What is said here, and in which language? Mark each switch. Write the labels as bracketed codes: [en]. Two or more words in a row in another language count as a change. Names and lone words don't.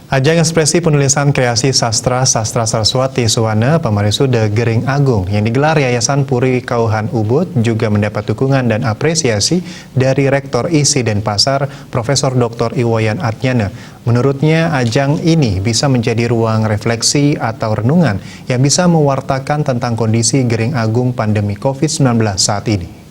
[id] Ajang ekspresi penulisan kreasi sastra Saraswati Suwana Pamarisuda Gering Agung yang digelar Yayasan Puri Kauhan Ubud juga mendapat dukungan dan apresiasi dari Rektor ISI Denpasar, Profesor Dr. Iwayan Atnyana. Menurutnya, ajang ini bisa menjadi ruang refleksi atau renungan yang bisa mewartakan tentang kondisi Gering Agung pandemi COVID-19 saat ini.